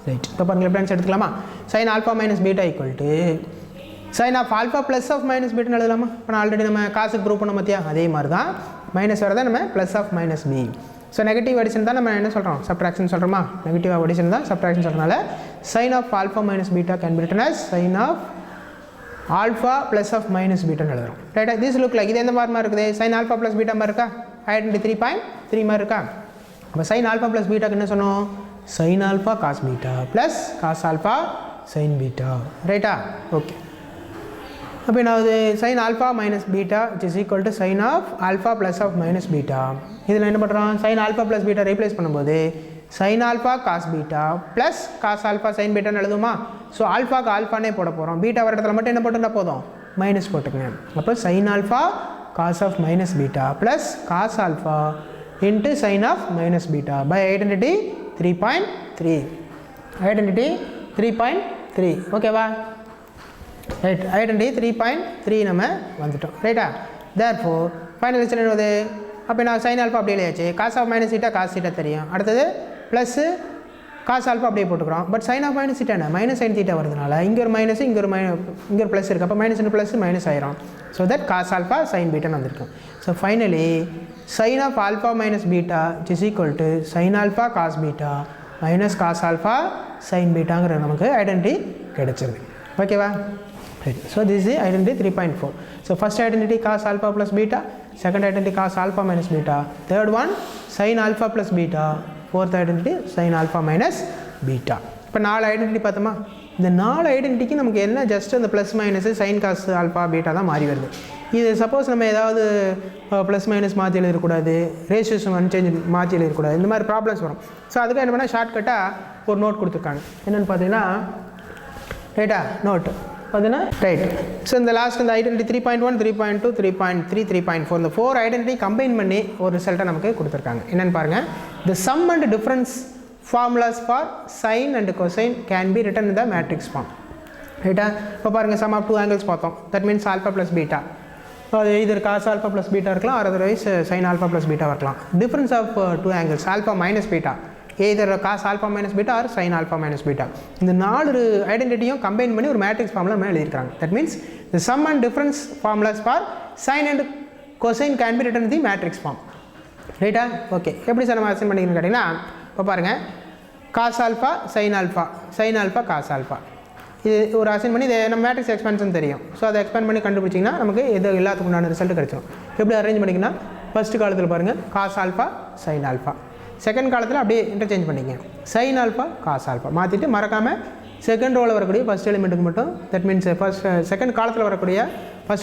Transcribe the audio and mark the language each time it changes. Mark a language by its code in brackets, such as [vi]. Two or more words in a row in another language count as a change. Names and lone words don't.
[ta] ரைட் இப்போ பாருங்கள் [en] left hand side [ta] எடுத்துக்கலாமா [en] sin alpha minus beta [ta] equal to sin of alpha plus of minus beta எழுதலாமா இப்போ ஆல்ரெடி நம்ம காசுக்கு ப்ரூவ் பண்ண பார்த்தியா அதே மாதிரி தான் மைனஸ் வரதான் நம்ம [en] plus of minus B [ta] ஸோ [en] negative addition [ta] தான் நம்ம என்ன சொல்கிறோம் சப்ட்ராக்ஷன் சொல்கிறோமா [en] negative addition [ta] தான் சப்ட்ராக்ஷன் சொல்கிறனால [en] sin of alpha minus beta can be written as sin of alpha plus of minus beta [ta] எழுதுறோம் ரைட்டா [en] this look like [ta] இது எந்த மாதிரி இருக்குது [en] sin alpha plus beta [ta] மாதிரி இருக்கா ஐடென்டி 3.3 மாதிரி இருக்கா அப்போ [en] sin alpha plus beta [ta] என்ன சொன்னோம் [en] sin alpha cos beta plus cos alpha sin beta [ta] ரைட்டா ஓகே அப்போ என்னாவது [en] sin alpha minus beta which is equal to sin of alpha plus of minus beta [ta] இதில் என்ன பண்ணுறோம் [en] sin alpha plus beta [ta] ரீப்ளேஸ் பண்ணும்போது [en] sin alpha cos beta plus cos alpha sin beta [ta] எழுதுமா ஸோ ஆல்ஃபாக்கு ஆல்ஃபானே போட போகிறோம் பீட்டா வர இடத்துல மட்டும் என்ன போட்டுட்டா போதும் மைனஸ் போட்டுக்கங்க அப்போ [en] sin alpha cos of minus beta plus cos alpha into sin of minus beta by identity [ta] 3.3 identity 3.3 ஓகேவா ரைட் ஐடென்டி 3.3 நம்ம வந்துட்டோம் ரைட்டா [en] therefore final result [ta] என்னது அப்போ நான் [en] sin alpha [ta] அப்படியே எழுதியாச்சு [en] cos of minus theta cos theta [ta] தெரியும் அடுத்தது ப்ளஸ்ஸு [en] cos alpha [ta] அப்படியே போட்டுக்கிறோம் பட் [en] sin of minus theta [ta] என்ன மைனஸ் [en] sin theta [ta] வருதுனால இங்கே ஒரு மைனஸ் இங்கே ஒரு ப்ளஸ் இருக்குது அப்போ [en] minus into plus minus [ta] ஆயிரும் [en] so that cos alpha sin [ta] பீட்டான்னு வந்திருக்கும் [en] so finally sin of alpha minus beta is equal to sin alpha cos beta minus cos alpha sin [ta] பீட்டாங்கிற நமக்கு ஐடென்டி கிடைச்சிருது ஓகேவா [en] right so this is identity 3.4 so first identity cos alpha plus beta second identity cos alpha minus beta [ta] third one sin alpha plus beta fourth identity sin alpha minus beta இப்போ நாலு ஐடென்டிட்டி பார்த்தோமா இந்த நாலு ஐடென்டிட்டிக்கு நமக்கு என்ன ஜஸ்ட் அந்த [en] plus minus sin cos alpha beta [ta] தான் மாறி வருது இது சப்போஸ் நம்ம ஏதாவது [en] plus minus [ta] மாற்றி எழுதக்கூடாது [en] ratios unchange [ta] மாற்றி எழுதக்கூடாது இந்த மாதிரி ப்ராப்ளம்ஸ் வரும் ஸோ அதுக்கு என்ன பண்ணால் ஷார்ட்கட்டாக ஒரு நோட் கொடுத்துருக்காங்க என்னென்னு பார்த்தீங்கன்னா ரைட்டா நோட் பார்த்தீங்கன்னா ரைட் ஸோ இந்த லாஸ்ட் இந்த ஐடென்டி 3.1 3.2 3.3 3.4 இந்த 4 ஐடென்டி கம்பைன் பண்ணி ஒரு ரிசல்ட்டை நமக்கு கொடுத்துருக்காங்க என்னென்னு பாருங்கள் [en] the sum and difference formulas for sine and cosine can be written in the matrix form [ta] ரைட்டா இப்போ பாருங்கள் [en] sum of 2 angles [ta] பார்த்தோம் [en] that means alpha plus beta [ta] அது [en] either cos alpha plus beta [ta] இருக்கலாம் [en] or otherwise sin alpha plus beta [ta] இருக்கலாம் [en] difference of 2 angles alpha minus beta either cos alpha minus beta or sin alpha minus beta [ta] இந்த நாலு ஐடென்டிட்டியும் கம்பைன் பண்ணி ஒரு [en] matrix formula [ta] நம்ம எழுதியிருக்காங்க [en] that means the sum and difference formulas for sin and cosine can be written in the matrix form [ta] ரைட்டா ஓகே எப்படி சார் நம்ம அசைன் பண்ணிக்கணும்னு கேட்டிங்கன்னா இப்போ பாருங்கள் [en] cos alpha sin alpha sin alpha cos alpha [ta] இது ஒரு அசைன் பண்ணி இதை நம்ம [en] matrix expansion [ta] தெரியும் ஸோ அதை எக்ஸ்பேண்ட் பண்ணி கண்டுபிடிச்சிங்கன்னா நமக்கு எது எல்லாத்துக்கும் உண்டான ரிசல்ட் கிடைச்சிடும் எப்படி அரேஞ்ச் பண்ணிங்கன்னா ஃபஸ்ட்டு காலத்தில் பாருங்கள் [en] cos alpha sin alpha [ta] செகண்ட் காலத்தில் அப்படியே இன்டர்சேஞ்ச் பண்ணிங்க [en] sin alpha cos alpha [ta] மாற்றிட்டு மறக்காமல் செகண்ட் ரோவில் வரக்கூடிய ஃபஸ்ட் எலிமெண்ட்டுக்கு மட்டும் [en] that means second [ta] காலத்தில் வரக்கூடிய ஃபஸ்ட்